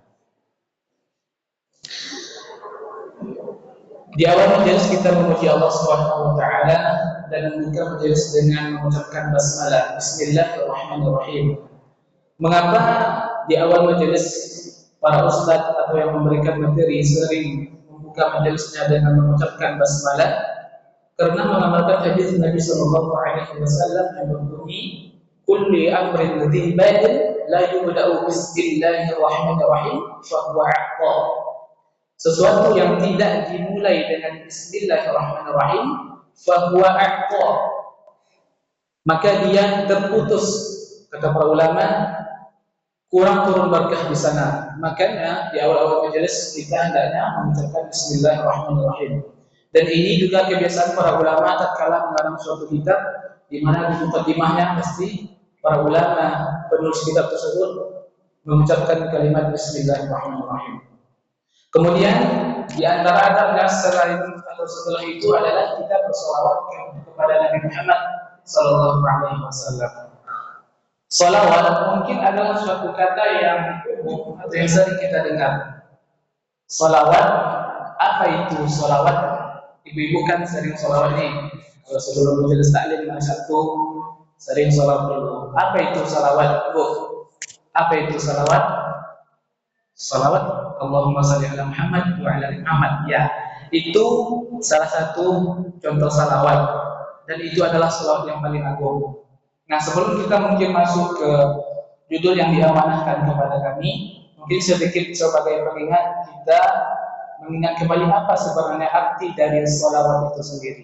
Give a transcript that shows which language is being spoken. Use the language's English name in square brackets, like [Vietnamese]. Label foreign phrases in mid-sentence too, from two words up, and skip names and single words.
[Indonesian] Di awal majelis kita memuji Allah [Arabic] سبحانه و تعالى [Indonesian] dan membuka majelis dengan mengucapkan basmalah. Bismillahirrahmanirrahim. Mengapa di awal majelis para ustaz atau yang memberikan materi sering membuka majelisnya dengan mengucapkan basmalah? Karena mengamalkan hadis Nabi [Arabic] صلى الله عليه وسلم [Indonesian] yang berbunyi, [Arabic] "كل أمر ذي بال لا يبدأ بسم الله الرحمن الرحيم فهو أقطع." [Indonesian] Sesuatu yang tidak dimulai dengan [Arabic] بسم الله الرحمن الرحيم فهو أقطع, [Indonesian] maka dia terputus. Kata para ulama, kurang turun berkah di sana. Makanya di awal-awal majelis kita hendaknya mengucapkan bismillahirrahmanirrahim. Dan ini juga kebiasaan para ulama tatkala mengarang suatu kitab, di mana di mukadimahnya pasti para ulama penulis kitab tersebut mengucapkan kalimat bismillahirrahmanirrahim. Kemudian di antara adabnya selain atau setelah itu adalah kita bersolawat kepada Nabi Muhammad [Arabic] صلى الله عليه وسلم. [Indonesian] Salawat mungkin adalah suatu kata yang umum atau yang sering kita dengar. Salawat, apa itu salawat? Ibu-ibu kan sering salawat nih. Kalau sebelum majelis taklim satu sering salawat dulu. Apa itu salawat, Bu? Apa itu salawat? Salawat [Arabic] اللهم صل على محمد و على آل محمد. [Indonesian] Ya, itu salah satu contoh salawat dan itu adalah salawat yang paling agung. Nah, sebelum kita mungkin masuk ke judul yang diamanahkan kepada kami, mungkin sedikit sebagai pengingat kita mengingat kembali apa sebenarnya arti dari salawat itu sendiri.